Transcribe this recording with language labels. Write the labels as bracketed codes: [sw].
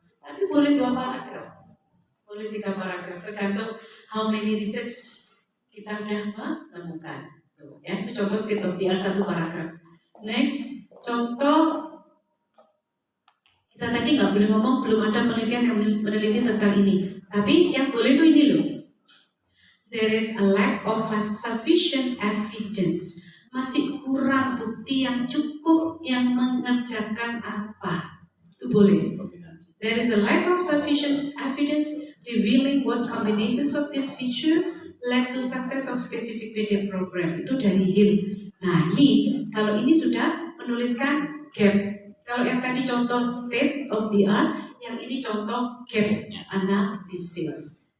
[id] Tapi boleh 2 paragraf, boleh 3 paragraf, tergantung how many research kita udah menemukan. Tuh, ya, itu contoh state of the art 1 paragraf. Next, contoh kita tadi nggak boleh ngomong belum ada penelitian yang meneliti tentang ini. Tapi yang boleh itu ini loh. [en] There is a lack of sufficient evidence. [id] Masih kurang bukti yang cukup yang mengerjakan apa. Itu boleh. [en] There is a lack of sufficient evidence revealing what combinations of this feature led to success of specific PD program. [id] Itu dari Hill. Nah ini, kalau ini sudah menuliskan gap. Kalau yang tadi contoh state of the art, yang ini contoh gap analysis.